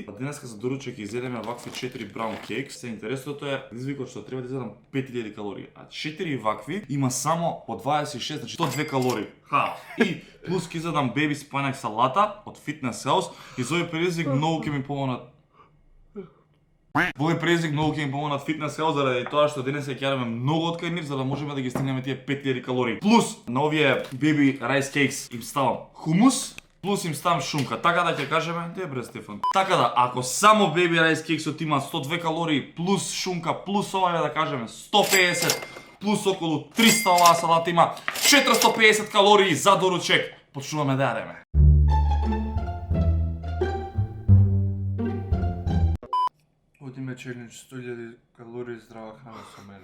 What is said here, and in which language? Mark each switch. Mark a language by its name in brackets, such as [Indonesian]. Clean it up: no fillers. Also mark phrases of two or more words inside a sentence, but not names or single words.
[Macedonian] Денеска за доручек ќе изедеме вакви 4 [English] brown cakes. [Macedonian] Се интересното е предизвикот што треба да изедам 5000 калории, а 4 вакви има само по 26, значи 102 калории. И плюс ќе изедам [English] baby spinach [Macedonian] салата од Fitness House и за овој предизвик многу ќе ми помогнат. Во овој предизвик многу ќе ми помогнат Fitness House заради тоа што денес ќе јадеме многу од кај нив за да можеме да ги стигнеме тие 5000 калории. Плюс на овие [English] baby rice cakes [Macedonian] им ставам хумус, плюс им ставам шунка. Така да ќе кажеме, добре Стефан. Така да ако само [English] baby rice cakesот [Macedonian] има 102 калории плюс шунка плюс ова да кажеме 150 плюс околу 300 оваа салата има 450 калории за доручек. Почнуваме да јадеме. Одиме челендж 100.000 калории здрава храна со мене.